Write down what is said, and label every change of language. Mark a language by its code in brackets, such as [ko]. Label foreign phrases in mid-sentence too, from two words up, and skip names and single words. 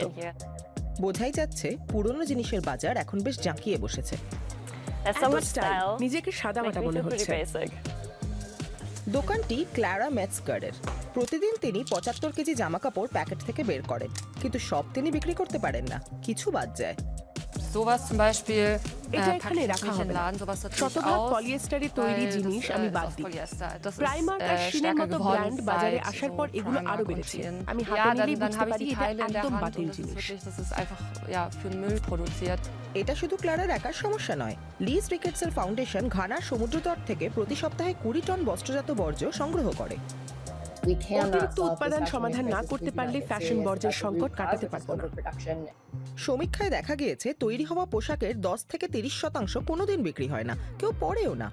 [bn] বোঝাই যাচ্ছে পুরনো জিনিসের বাজার এখন বেশ জাঁকিয়ে বসেছে। এত স্টাইল, নিজেকে সাদামাটা মনে হচ্ছে। দোকানটি ক্লারা মেটস্কারের। প্রতিদিন তিনি ৭৫ কেজি জামা কাপড় প্যাকেট থেকে বের করেন, কিন্তু সব তিনি বিক্রি করতে পারেন না, কিছু বাদ যায়। [de] Sowas zum Beispiel [bn] এটা [de] packe [bn] এখানে [de] ich [bn] রাখা [de] nicht in [bn] হবে [de] den [bn] না। [de] Laden, sowas sortiere ich [bn] শতভাগ [de] aus, [bn] পলিয়েস্টারে তৈরি [de] weil [bn] জিনিস [de] das, [bn] আমি বাদ [de] das [bn] দিই। [de] Polyester, das ist [bn] প্রাইমার্ক আর শিনের [de] stärker [bn] মতো [de] geworden [bn] ব্র্যান্ড বাজারে [de] seit [bn] আসার [de] so [bn] পর এগুলো [de] Primark [bn] আরো [de] und [bn] বেড়েছে। [de] Shein. [bn] আমি [de] Ja, [bn] হাতে নিলেই [de] dann [bn] বুঝতে [de] habe ich [bn] পারি [de] die [bn] এটা [de] Teile in der [bn] একদম [de] Hand [bn] বাতিল [de] und das ist [bn] জিনিস। [de] wirklich, das ist einfach ja für den Müll produziert. [bn] এটা শুধু ক্লারার একার সমস্যা নয়। লিজ রিকেটসের ফাউন্ডেশন ঘানার সমুদ্রতট থেকে প্রতি সপ্তাহে ২০ টন বস্ত্রজাত বর্জ্য সংগ্রহ করে। অতিরিক্ত উৎপাদন সমাধান না করতে পারলে ফ্যাশন বর্জ্যের সংকট কাটাতে পারবো না। সমীক্ষায় দেখা গিয়েছে তৈরি হওয়া পোশাকের ১০ থেকে ৩০% কোনোদিন বিক্রি হয় না, কেউ পরেও না।